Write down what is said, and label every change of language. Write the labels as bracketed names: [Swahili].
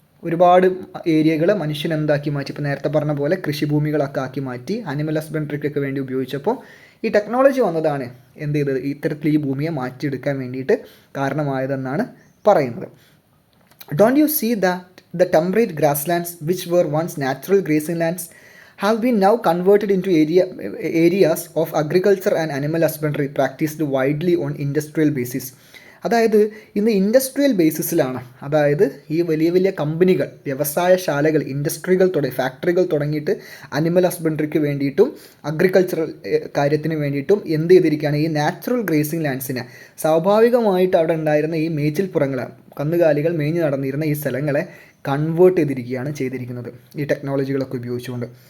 [Malayalam] ഒരുപാട് ഏരിയകൾ മനുഷ്യൻ എന്താക്കി മാറ്റി, ഇപ്പോൾ നേരത്തെ പറഞ്ഞ പോലെ കൃഷിഭൂമികളൊക്കെ ആക്കി മാറ്റി അനിമൽ ഹസ്ബൻഡറിക്കൊക്കെ വേണ്ടി ഉപയോഗിച്ചപ്പോൾ ഈ ടെക്നോളജി വന്നതാണ് എന്ത് ചെയ്തത്, ഇത്തരത്തിൽ ഈ ഭൂമിയെ മാറ്റിയെടുക്കാൻ വേണ്ടിയിട്ട് കാരണമായതെന്നാണ് പറയുന്നത്. [English] Don't you see that the temperate grasslands, which were once natural grazing lands, have been now converted into areas of agriculture and animal husbandry practiced widely on industrial basis? [Malayalam] അതായത് ഇന്ന് ഇൻഡസ്ട്രിയൽ ബേസിസിലാണ്, അതായത് ഈ വലിയ വലിയ കമ്പനികൾ, വ്യവസായശാലകൾ, ഇൻഡസ്ട്രികൾ ഫാക്ടറികൾ തുടങ്ങിയിട്ട് അനിമൽ ഹസ്ബൻഡറിക്ക് വേണ്ടിയിട്ടും അഗ്രികൾച്ചറൽ കാര്യത്തിന് വേണ്ടിയിട്ടും എന്ത് ചെയ്തിരിക്കുകയാണ്, ഈ നാച്ചുറൽ ഗ്രേസിംഗ് ലാൻഡ്സിനെ, സ്വാഭാവികമായിട്ട് അവിടെ ഉണ്ടായിരുന്ന ഈ മേച്ചിൽപ്പുറങ്ങളെ, കന്നുകാലികൾ മേഞ്ഞു നടന്നിരുന്ന ഈ സ്ഥലങ്ങളെ കൺവേർട്ട് ചെയ്തിരിക്കുന്നത് ഈ ടെക്നോളജികളൊക്കെ ഉപയോഗിച്ചുകൊണ്ട്.